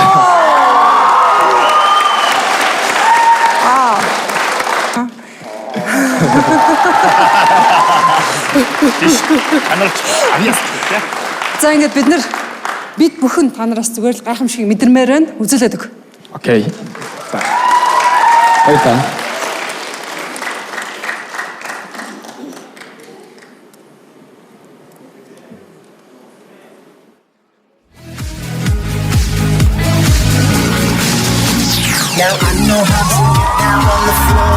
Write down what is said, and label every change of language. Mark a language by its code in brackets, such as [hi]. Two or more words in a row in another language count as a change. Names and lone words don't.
[mn] За ингээд бид бүхэн та нараас зүгээр л гайхамшиг мэдэрмээр байна. Үзүүлээд өг. Окей. Баярлалаа. [en] Now I know how to get down on the floor.